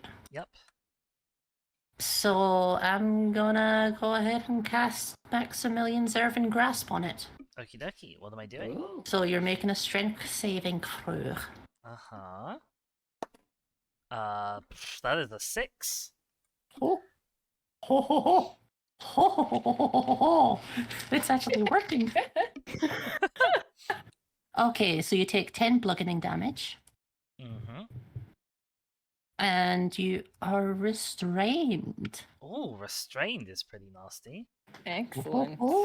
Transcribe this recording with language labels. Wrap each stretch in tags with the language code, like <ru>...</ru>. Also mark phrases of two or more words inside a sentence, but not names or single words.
<en>Yep. So I'm gonna go ahead and cast Maximilian Zervin Grasp on it. Okie dokie. What am I doing? Ooh. So you're making a strength saving throw. Uh-huh. That is a 6. Oh. Ho ho ho. Ho ho ho ho ho ho. It's actually working. Okay, so you take 10 bludgeoning damage. Mm-hmm. And you are restrained. Oh, restrained is pretty nasty. Excellent.</en>